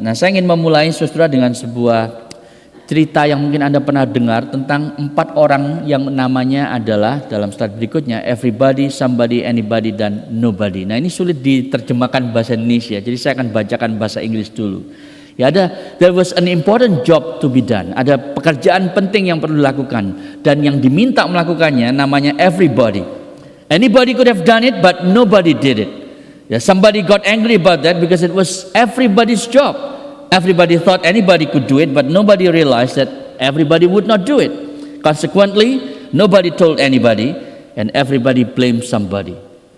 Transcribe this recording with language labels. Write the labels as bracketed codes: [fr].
[id] Nah, saya ingin memulai saudara dengan sebuah cerita yang mungkin Anda pernah dengar tentang 4 orang yang namanya adalah dalam slide berikutnya everybody, somebody, anybody, dan nobody. Nah, ini sulit diterjemahkan bahasa Indonesia, jadi saya akan bacakan bahasa Inggris dulu. [en] Ya, there was an important job to be done. [id] Ada pekerjaan penting yang perlu dilakukan, dan yang diminta melakukannya namanya everybody. [en] Anybody could have done it, but nobody did it. Yeah, somebody got angry about that because it was everybody's job. Everybody thought anybody could do it, but nobody realized that everybody would not do it. Consequently, nobody told anybody, and everybody blamed somebody.